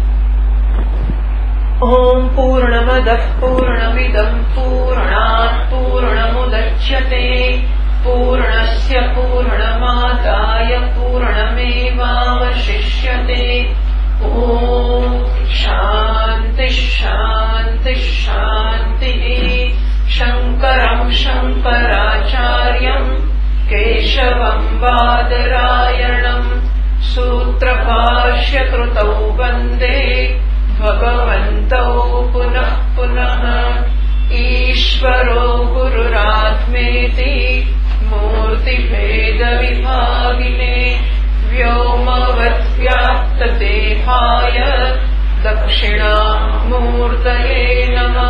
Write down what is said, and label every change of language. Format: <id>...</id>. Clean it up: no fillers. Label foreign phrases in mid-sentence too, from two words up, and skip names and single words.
<sa>ॐ पूर्णमदः पूर्णमिदं पूर्णात् पूर्णमुदच्यते पूर्णस्य पूर्णमादाय पूर्णमेवावशिष्यते. ॐ शान्तिः शान्तिः शान्तिः. શંકરં શંકરાચાર્યં केशवम् बादरायणम् सूत्रभाष्यकृतौ वन्दे भगवन्तौ पुनः पुनः। ईश्वरो गुरुरात्मेति मूर्तिभेदविभागिने व्योमवद्व्याप्तदेहाय दक्षिणामूर्तये नमः।</sa>